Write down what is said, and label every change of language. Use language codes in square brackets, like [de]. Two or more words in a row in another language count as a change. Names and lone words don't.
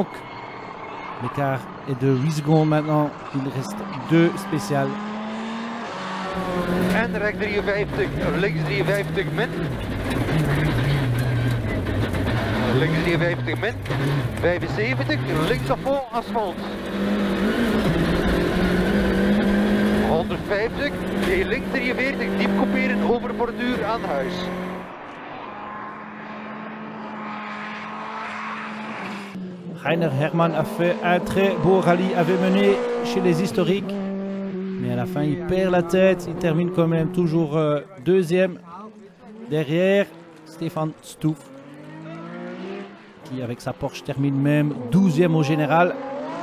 [fr] L'écart est de 8 secondes maintenant. Il reste 2 spéciales. [nl] En rechts 53, links 53 min. Links 53 min. 75, links af voor asfalt. 150, links 43, diep couperen over borduur aan huis. [fr] Rainer Hermann a fait un très beau rallye, avait mené chez les historiques. Mais à la fin, il perd la tête. Il termine quand même toujours 2e. Derrière, Stefan Stouff, qui avec sa Porsche termine même 12e au général.